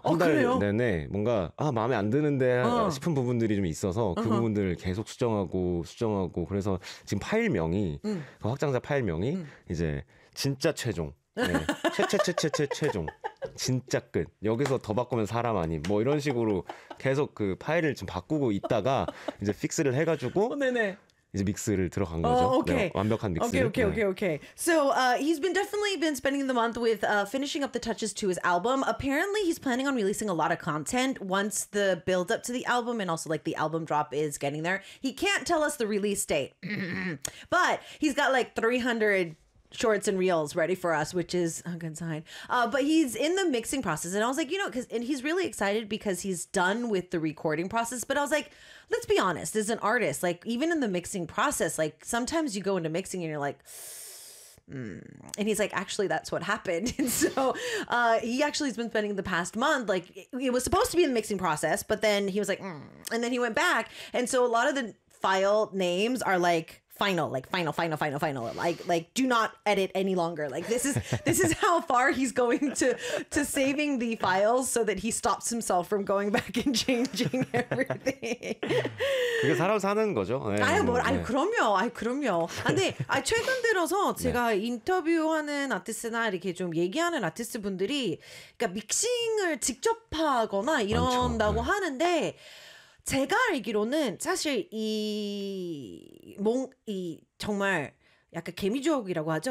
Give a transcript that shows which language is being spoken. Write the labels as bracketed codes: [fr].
[ko] 한 달 내내 뭔가 마음에 안 드는데 싶은 부분들이 좀 있어서 그 부분들을 계속 수정하고 그래서 지금 파일명이 그 확장자 파일명이 이제 진짜 최종 네. 최종 진짜 끝 여기서 더 바꾸면 사람 아님 뭐 이런 식으로 계속 그 파일을 좀 바꾸고 있다가 이제 픽스를 해가지고 네네. 이제 믹스를 들어간 거죠. [en] Oh, okay. [ko] 네, 완벽한 믹스. [en] Okay, okay, [ko] 네. [en] okay, okay. So he's been definitely been spending the month with finishing up the touches to his album. Apparently, he's planning on releasing a lot of content once the build up to the album and also like the album drop is getting there. He can't tell us the release date, but he's got like 300 shorts and reels ready for us, which is a good sign. But he's in the mixing process, and I was like, you know, because and he's really excited because he's done with the recording process. But I was like, let's be honest, as an artist, like even in the mixing process, like sometimes you go into mixing and you're like, and he's like, actually, that's what happened. And so he actually has been spending the past month, like it was supposed to be in the mixing process, but then he was like, and then he went back. And so a lot of the file names are like, final, like do not edit any longer. Like this is how far he's going to saving the files so that he stops himself from going back and changing everything. [ko] 그게 사람 사는 거죠. 네. 아유, 뭐, 네. 아유, 그럼요. 아유, 그럼요. 근데 아유, 최근 들어서 제가 네. 인터뷰하는 아티스트나 이렇게 좀 얘기하는 아티스트분들이 그러니까 믹싱을 직접 하거나 이런다고 네. 하는데 제가 알기로는 사실 이 몽 이 정말 약간 개미조업이라고 하죠.